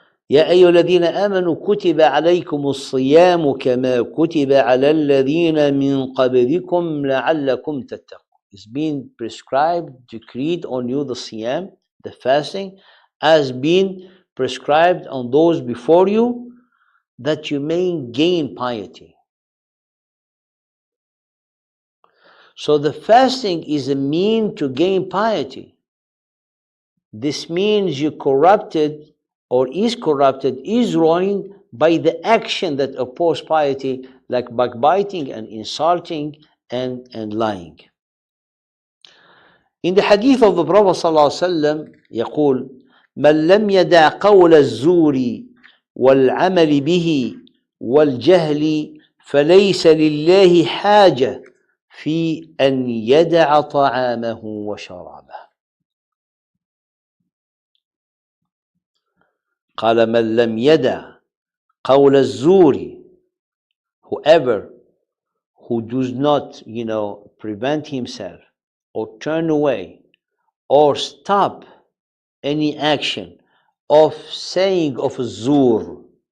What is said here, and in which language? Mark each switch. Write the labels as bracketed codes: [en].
[ar] يا أيها الذين آمنوا كتب عليكم الصيام كما كتب على الذين من قبلكم لعلكم تتقون. [en] It's been prescribed, decreed on you the siyam, the fasting, as been prescribed on those before you, that you may gain piety. So the fasting is a mean to gain piety. This means you corrupted or is corrupted, is ruined by the action that oppose piety, like backbiting and insulting and lying. In the hadith of the Prophet ﷺ, [ar] يقول: من لم يدع قول الزور والعمل به والجهل فليس لله حاجة في أن يدع طعامه وشرابه. قال من لم يدع قول الزور, [en] whoever who does not, prevent himself or turn away or stop any action of saying of الزور.